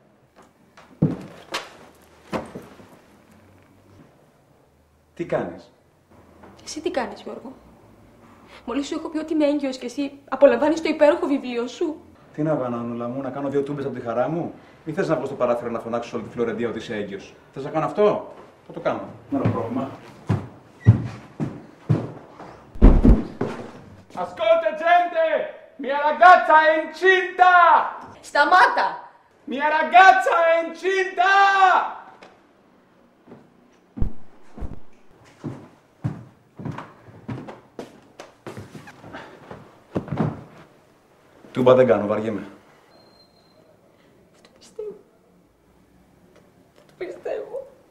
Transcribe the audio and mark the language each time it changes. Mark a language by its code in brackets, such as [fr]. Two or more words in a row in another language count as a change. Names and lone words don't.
[el] Τι κάνεις? Εσύ τι κάνεις, Γιώργο? Μόλις σου έχω πει ότι είμαι έγκυος και εσύ απολαμβάνεις το υπέροχο βιβλίο σου. Τι να κάνω, Νουλα μου, να κάνω 2 τούμπες από τη χαρά μου? Ή θες να βγω στο παράθυρο να φωνάξω όλη τη Φλωρεντία ότι είσαι έγκυος? Θες να κάνω αυτό? Θα το κάνω. Δεν έχω πρόβλημα. [it] Ascolta gente! Mia ragazza è incinta! [el] Σταμάτα! [it] Mia ragazza è incinta! [el] Τούμπα δεν κάνω, βαριέμαι. Δεν το πιστεύω. Δεν το πιστεύω.